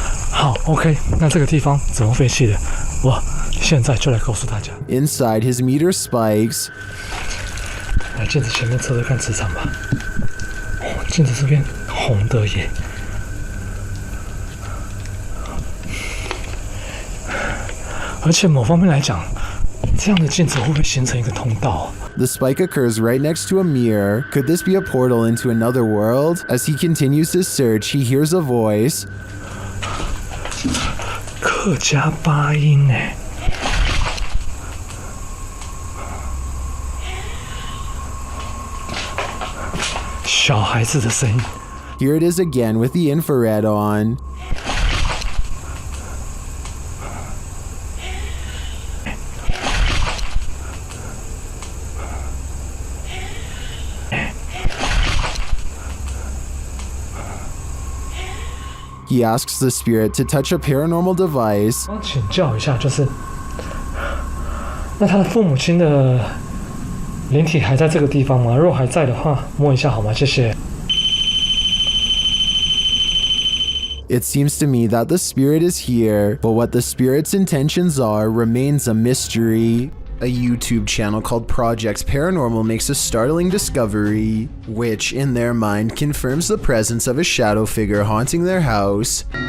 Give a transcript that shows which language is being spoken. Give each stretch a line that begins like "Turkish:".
Chinese: 好 ，OK， 那这个地方怎么废弃的？我现在就来告诉大家。
English: Inside, his meter spikes.
Chinese: 来镜子前面测测看磁场吧。哦，镜子这边红的耶。而且某方面来讲，这样的镜子会不会形成一个通道？
English: The spike occurs right next to a mirror. Could this be a portal into another world? As he continues to search, he hears a voice.
Chinese: 客家八音哎。小孩子的声音。
English: Here it is again with the infrared on. He asks the spirit to touch a paranormal device.
Chinese: 我请教一下，就是那他的父母亲的灵体还在这个地方吗？如果还在的话，摸一下好吗？谢谢。
English: It seems to me that the spirit is here, but what the spirit's intentions are remains a mystery. A YouTube channel called Project Paranormal makes a startling discovery, which, in their mind, confirms the presence of a shadow figure haunting their house.